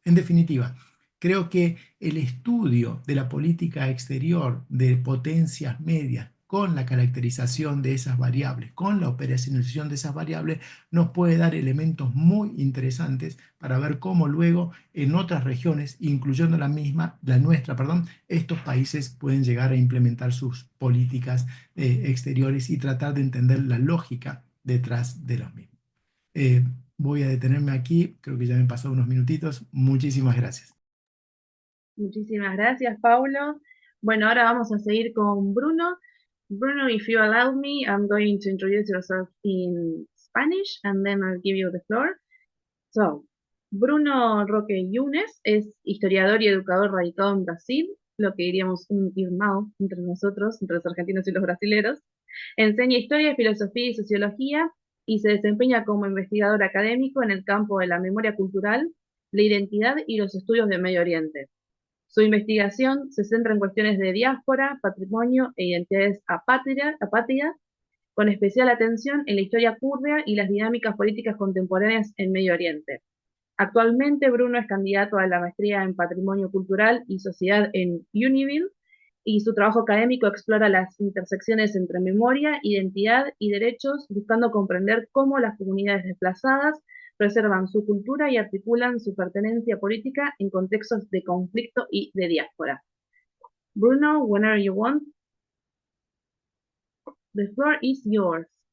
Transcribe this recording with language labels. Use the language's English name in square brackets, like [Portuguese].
[Spanish] En definitiva, creo que el estudio de la política exterior de potencias medias, con la caracterización de esas variables, con la operacionalización de esas variables, nos puede dar elementos muy interesantes para ver cómo luego en otras regiones, incluyendo la nuestra, perdón, estos países pueden llegar a implementar sus políticas exteriores y tratar de entender la lógica detrás de los mismos. Eh, Voy a detenerme aquí, creo que ya me he pasado unos minutitos. Muchísimas gracias. Muchísimas gracias, Paulo. Bueno, ahora vamos a seguir con Bruno. [English] Bruno, if you allow me, I'm going to introduce yourself in Spanish and then I'll give you the floor. So, [Spanish] Bruno Roque Yunes es historiador y educador radicado en Brasil, lo que diríamos un irmão entre nosotros, entre los argentinos y los brasileros. Enseña historia, filosofía y sociología y se desempeña como investigador académico en el campo de la memoria cultural, la identidad y los estudios de Medio Oriente. Su investigación se centra en cuestiones de diáspora, patrimonio e identidades apátridas, con especial atención en la historia kurda y las dinámicas políticas contemporáneas en Medio Oriente. Actualmente, Bruno es candidato a la maestría en Patrimonio Cultural y Sociedad en Univille y su trabajo académico explora las intersecciones entre memoria, identidad y derechos, buscando comprender cómo las comunidades desplazadas preservan su cultura y articulan su pertenencia política en contextos de conflicto y de diáspora. [English] Bruno, whenever you want, the floor is yours.